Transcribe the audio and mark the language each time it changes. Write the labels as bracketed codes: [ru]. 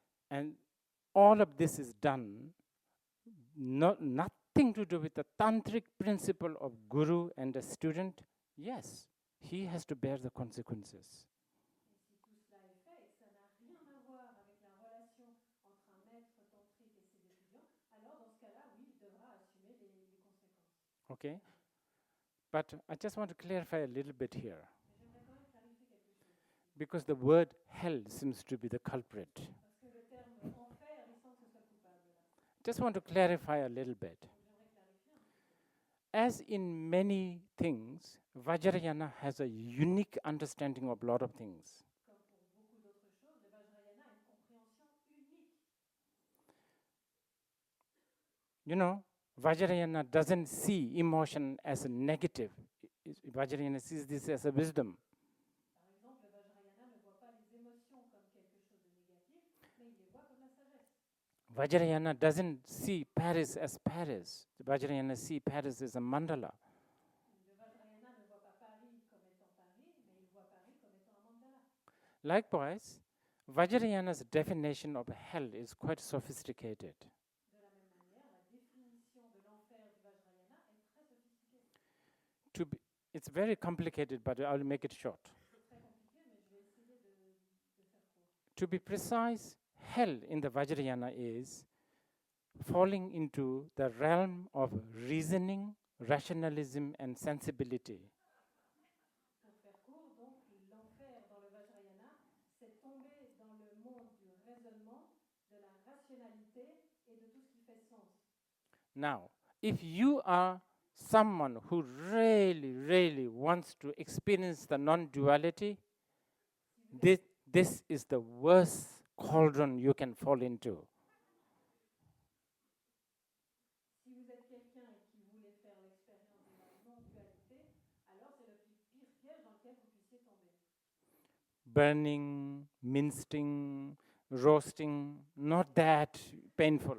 [en] and all of this is done, nothing to do with the tantric principle of guru and the student. Yes, he has to bear the consequences. [fr] et si tout cela est fait et que ça n'a rien à voir avec la relation entre un maître tantrique et ses étudiants, alors dans ce cas-là, oui, il devra assumer les conséquences. [en] Okay, but I just want to clarify a little bit here, [fr] Mais j'aimerais quand même clarifier quelque chose. [en] because the word hell seems to be the culprit. [fr] Parce que le terme enfer, il semble que ce soit coupable là. [en] Just want to clarify a little bit. [fr] Donc j'aimerais clarifier un petit peu. [en] As in many things, Vajrayana has a unique understanding of a lot of things. [fr] Comme pour beaucoup d'autres choses, le Vajrayana a une compréhension unique. [en] Vajrayana doesn't see emotion as a negative. Vajrayana sees this as a wisdom. [fr] Par exemple, le Vajrayana ne voit pas les émotions comme quelque chose de négatif, mais il les voit comme la sagesse. [en] Vajrayana doesn't see Paris as Paris. Vajrayana sees Paris as a mandala. [fr] Le Vajrayana ne voit pas Paris comme étant Paris, mais il voit Paris comme étant un mandala. [en] Likewise, Vajrayana's definition of hell is quite sophisticated. [fr] De la même manière, la définition de l'enfer du Vajrayana est très sophistiquée. [en] It's very complicated, but I'll make it short. [fr] C'est très compliqué, mais je vais essayer de faire court. [en] To be precise, hell in the Vajrayana is falling into the realm of reasoning, rationalism, and sensibility. [fr] Pour faire court, donc, l'enfer dans le Vajrayana, c'est tomber dans le monde du raisonnement, de la rationalité et de tout ce qui fait sens. [en] Now, if you are someone who really, really wants to experience the non-duality, this is the worst cauldron you can fall into. [fr] Si vous êtes quelqu'un qui voulait faire l'expérience de la non-dualité, alors c'est le pire piège dans lequel vous puissiez tomber. [en] Burning, mincing, roasting, not that painful.